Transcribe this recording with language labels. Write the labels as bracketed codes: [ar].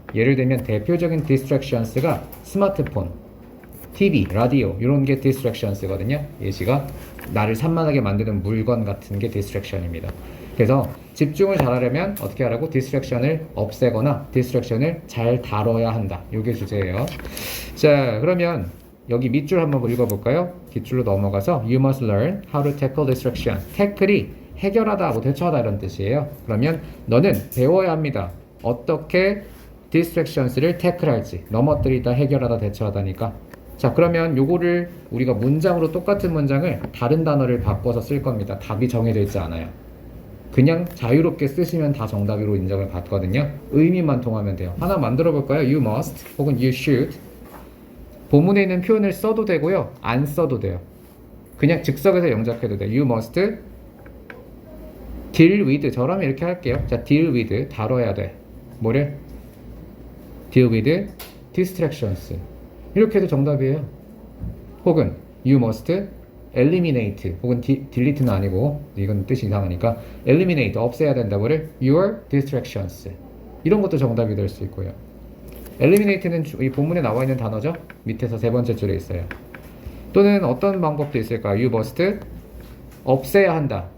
[ko] 예를 들면 대표적인 distractions가 스마트폰, TV, 라디오 이런 게 distractions거든요. 예시가 나를 산만하게 만드는 물건 같은 게 distraction입니다. 그래서 집중을 잘하려면 어떻게 하라고? distraction을 없애거나 distraction을 잘 다뤄야 한다. 이게 주제예요. 자, 그러면 여기 밑줄 한번 읽어볼까요? 뒷줄로 넘어가서 [en] You must learn how to tackle distraction. [ko] 태클이 해결하다, 뭐 대처하다 이런 뜻이에요. 그러면 너는 배워야 합니다. 어떻게 distractions를 태클할지. 넘어뜨리다, 해결하다, 대처하다니까. 자, 그러면 요거를 우리가 문장으로 똑같은 문장을 다른 단어를 바꿔서 쓸 겁니다. 답이 정해져 있지 않아요. 그냥 자유롭게 쓰시면 다 정답으로 인정을 받거든요. 의미만 통하면 돼요. 하나 만들어 볼까요? [en] You must 혹은 you should. [ko] 본문에 있는 표현을 써도 되고요. 안 써도 돼요. 그냥 즉석에서 영작해도 돼요. [en] You must deal with. [ko] 저라면 이렇게 할게요. 자, deal with. 다뤄야 돼. 뭐를? [en] deal with distractions. [ko] 이렇게 해도 정답이에요. [en] 혹은 you must eliminate. [ko] 혹은 delete는 아니고 이건 뜻이 이상하니까 eliminate. 없애야 된다. 뭐를? your distractions. 이런 것도 정답이 될 수 있고요. eliminate는 이 본문에 나와 있는 단어죠. 밑에서 세 번째 줄에 있어요. 또는 어떤 방법도 있을까요? [en] You must [ko] 없애야 한다.